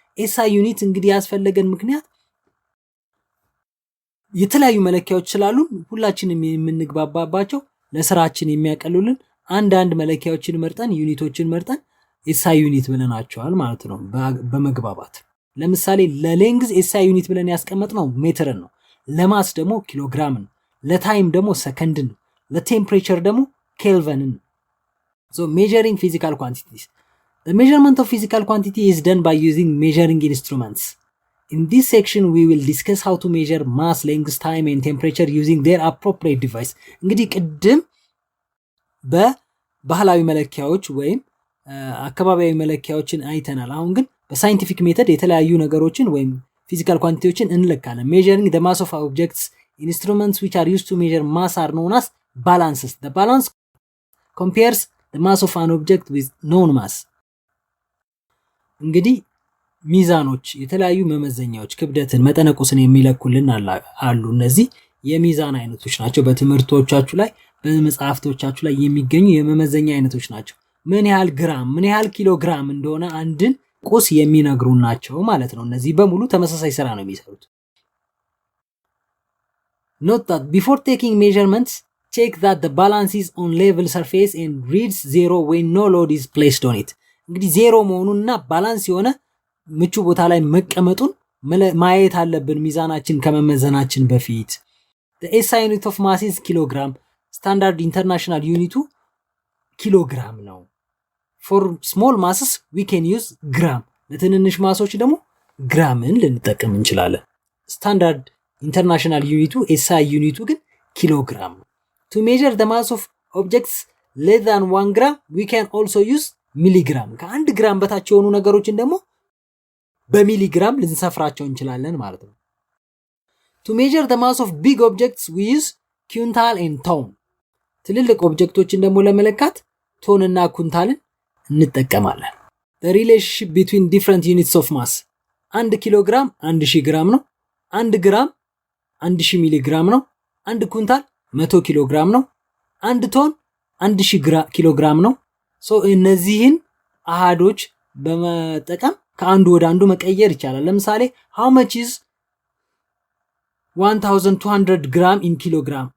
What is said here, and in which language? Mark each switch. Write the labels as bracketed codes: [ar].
[am] SI ዩኒት እንግዲህ ያስፈለገን ምክንያት የተለያዩ መለኪያዎች ስላሉ ሁላችንም የምንግባባባቸው ለስራችን የሚያቀሉልን አንዳንድ መለኪያዎችን መርጠን ዩኒቶችን መርጠን SI ዩኒት ብለናቸዋል ማለት ነው በመግባባት። ለምሳሌ ለሌንግዝ SI ዩኒት ብለን ያስቀመጥነው ሜትርን ነው። ለማስ ደግሞ ኪሎግራምን፣ ለታይም ደግሞ ሰከንድን፣ ለቴምፕሬቸር ደግሞ ኬልቪንን። [en] So measuring physical quantities. The measurement of physical quantity is done by using measuring instruments. In this section we will discuss how to measure mass, length, time and temperature using their appropriate device. [am] እንግዲህ ቅድም በባህላዊ መለኪያዎች ወይም አካባቢያዊ መለኪያዎችን አይተናል። አሁን ግን በሳይንቲፊክ ሜተድ የተለያዩ ነገሮችን ወይም ፊዚካል ኳንቲቲዎችን እንለካለን። [en] measuring the mass of objects, instruments which are used to measure mass are known as balances. The balance compares the mass of an object with known mass. [am] እንግዲህ ሚዛኖች የተለያዩ መመዘኛዎች ክብደትን መጠነቁስን የሚለኩልን አሉ። እነዚህ የሚዛን አይነቶች ናቸው። በትምህርቶቻችሁ ላይ በመጽሐፍቶቻችሁ ላይ የሚገኙ የመመዘኛ አይነቶች ናቸው። ምን ያህል ግራም ምን ያህል ኪሎ ግራም እንደሆነ አንድን ቁስ የሚነግሩ ናቸው ማለት ነው። እነዚህ በሙሉ ተመሳሳይ ስራ ነው የሚሰሩት። [en] Note that before taking measurements, check that the balance is on level surface and reads 0 when no load is placed on it. [am] እንግዲህ ዜሮ መሆኑንና ባላንስ የሆነ ምቹ ቦታ ላይ መቀመጡን ማየት አለብን ሚዛናችን ከመመዘናችን በፊት። [en] The SI unit of mass is kilogram. Standard international unit [am] ኪሎግራም ነው። [en] For small masses we can use gram. [am] ለትንንሽ ማሶች ደግሞ ግራምን ልንጠቀም እንችላለን። ስታንዳርድ ኢንተርናሽናል ዩኒቱ SI ዩኒቱ ግን ኪሎግራም ነው። [en] To measure the mass of objects less than 1 gram, we can also use milligram. [am] ከአንድ ግራም በታች የሆኑ ነገሮችን ደግሞ በሚሊግራም ልንሰፍራቸው እንችላለን ማለት ነው። [en] To measure the mass of big objects, we use quintal and ton. [am] ትልልቅ ኦብጀክቶችን ደግሞ ለመለካት ቶን እና ኩንታልን እንጠቀማለን። [en] The relationship between different units of mass. [am] 1 ኪሎግራም 1000 ግራም ነው። 1 ግራም 1000 ሚሊግራም ነው። 1 ኩንታል 100 ኪሎግራም ነው። 1 ቶን 1000 ኪሎግራም ነው። እነዚህን አሃዶች በመጠቀም ከአንዱ ወደ አንዱ መቀየር ይቻላል። ለምሳሌ [en] how much is 1200 ግራም in kilogram?